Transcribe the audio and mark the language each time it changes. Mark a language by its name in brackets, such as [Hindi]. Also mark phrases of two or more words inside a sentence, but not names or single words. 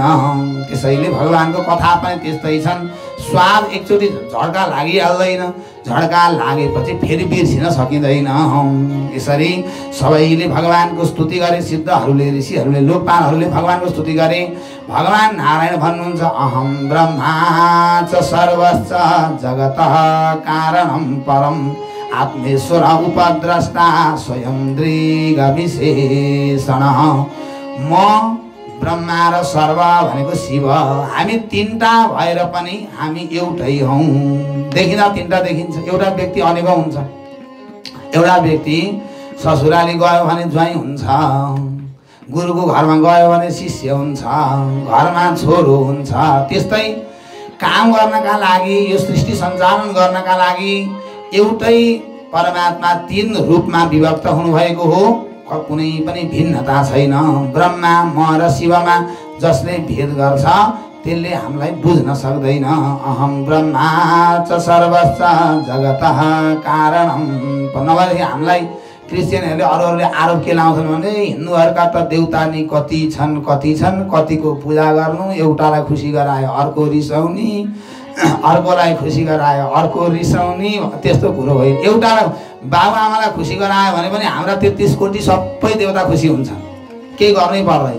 [Nepali] त्यसैले भगवानको कथा पनि त्यस्तै छन्। स्वाद एकचोटि झड्का लागिहाल्दैन, झड्का लागेपछि फेरि बिर्सिन सकिँदैन। यसरी सबैले भगवानको स्तुति गरे। सिद्धहरूले ऋषिहरूले लोकपालहरूले भगवानको स्तुति गरे। भगवान नारायण भन्नुहुन्छ [Sanskrit] अहम ब्रह्मा च सर्वश्च जगतः कारणं परम आत्मेश्वर उपद्रष्टा स्वयं दृग्विशेषण। [Nepali] म ब्रह्मा र सर्व भनेको शिव हामी तीनटा भएर पनि हामी एउटै हौँ। देखिँदा तीनटा देखिन्छ। एउटा व्यक्ति अनेकौँ हुन्छ। एउटा व्यक्ति ससुराली गयो भने ज्वाइँ हुन्छ, गुरुको घरमा गयो भने शिष्य हुन्छ, घरमा छोरो हुन्छ। त्यस्तै काम गर्नका लागि यो सृष्टि सञ्चालन गर्नका लागि एउटै परमात्मा तीन रूपमा विभक्त हुनुभएको हो। कुनै पनि भिन्नता छैन। ब्रह्मा म र शिवमा जसले भेद गर्छ त्यसले हामीलाई बुझ्न सक्दैन। [Sanskrit] अहम ब्रह्मा च सर्वश्च जगतः कारणं। [Nepali] नभएदेखि हामीलाई क्रिस्चियनहरूले अरूहरूले आरोप के लाउँछन् भने हिन्दूहरूका त देउता नि कति छन् कतिको पूजा गर्नु, एउटालाई खुसी गरायो अर्को रिसाउने, अर्कोलाई खुसी गरायो अर्को रिसाउने, त्यस्तो कुरो हो। एउटा बाबुआमालाई खुसी गरायो भने पनि हाम्रा 33 कोटी सबै देवता खुसी हुन्छन्, केही गर्नै पर्दैन।